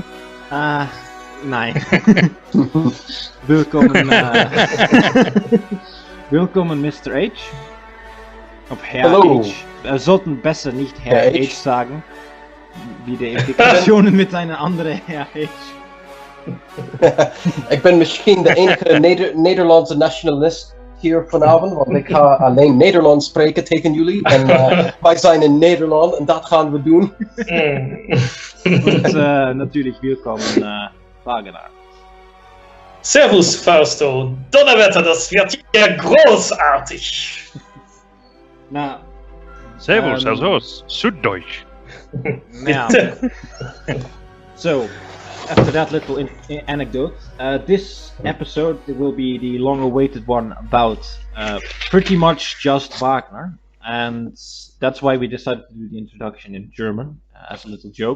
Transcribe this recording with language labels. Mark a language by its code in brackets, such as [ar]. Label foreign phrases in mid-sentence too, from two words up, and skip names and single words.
[de] Nein. Willkommen, willkommen Mr. H. Of Herr Hallo. H. Wir sollten besser nicht Herr Herr H. sagen, wie de Implikationen mit einer andere Herr H. [nl] Ik ben misschien de enige Nederlandse nationalist hier vanavond, want ik ga alleen Nederlands spreken tegen jullie. En wij zijn in Nederland en dat gaan we doen. [de] Und natürlich willkommen Wagner. Servus, Fausto. Donnerwetter, das wird ja großartig. Na, Servus, also Süddeutsch. [en] now, so after that little anecdote, this episode will be the long-awaited one about pretty much just Wagner, and that's why we decided to do the introduction in German as a little joke.